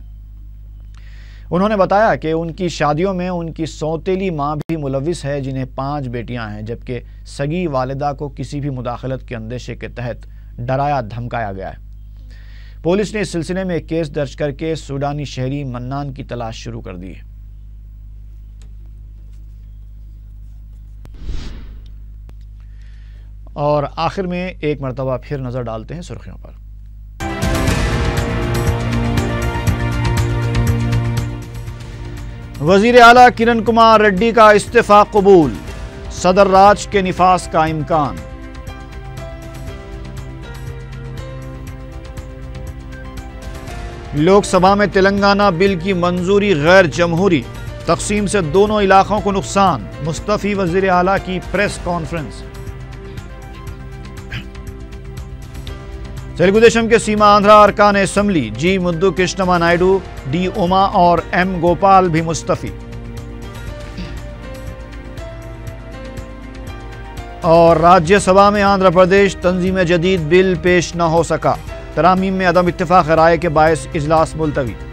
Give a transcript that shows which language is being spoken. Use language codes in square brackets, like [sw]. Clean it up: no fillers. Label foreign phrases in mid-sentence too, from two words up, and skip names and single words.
[ur] انہوں نے بتایا کہ ان کی شادیوں میں ان کی سوتیلی ماں بھی ملوث ہے، جنہیں 5 بیٹیاں ہیں، جبکہ سگی والدہ کو کسی بھی مداخلت کے اندیشے کے تحت ڈرایا دھمکایا گیا ہے۔ پولیس نے اس سلسلے میں ایک کیس درج کر کے سوڈانی شہری منان کی تلاش شروع کر دی ہے۔ اور آخر میں ایک مرتبہ پھر نظر ڈالتے ہیں سرخیوں پر۔ وزیر اعلیٰ کرن کمار ریڈی کا استعفی قبول، صدر راج کے نفاذ کا امکان۔ لوک سبھا میں تلنگانہ بل کی منظوری غیر جمہوری، تقسیم سے دونوں علاقوں کو نقصان، مستعفی وزیر اعلیٰ کی [en] press conference. [ur] تیلگو دیشم کے سیما آندھرا ارکان اسمبلی جی مدو کرشنما نائیڈو، ڈی اوما اور ایم گوپال بھی مستعفی۔ اور راجیہ سبھا میں آندھرا پردیش تنظیم جدید بل پیش نہ ہو سکا، ترامیم میں عدم اتفاق رائے کے باعث اجلاس ملتوی۔